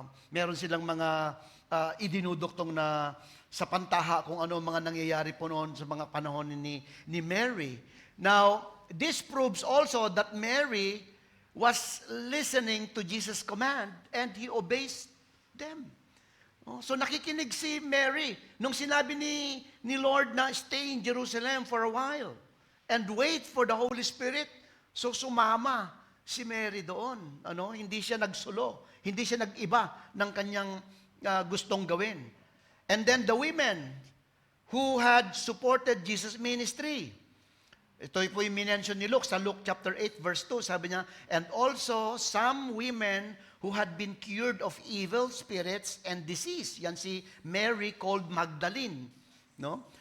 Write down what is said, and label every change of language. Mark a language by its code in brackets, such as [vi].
[tl] Meron silang mga idinuduktong na sa pantaha kung ano mga nangyayari po noon sa mga panahon ni Mary. [en] Now, this proves also that Mary was listening to Jesus' command and he obeys them. [tl] So nakikinig si Mary nung sinabi ni Lord na [en] stay in Jerusalem for a while and wait for the Holy Spirit. [tl] So sumama si Mary doon. Hindi siya nagsulo, hindi siya nag-iba ng kanyang gustong gawin. [en] And then the women who had supported Jesus' ministry. [tl] Ito po yung minention ni Luke sa Luke chapter 8 verse 2. Sabi niya, [en] and also some women who had been cured of evil spirits and disease. [tl] Yan si Mary called Magdalene. No?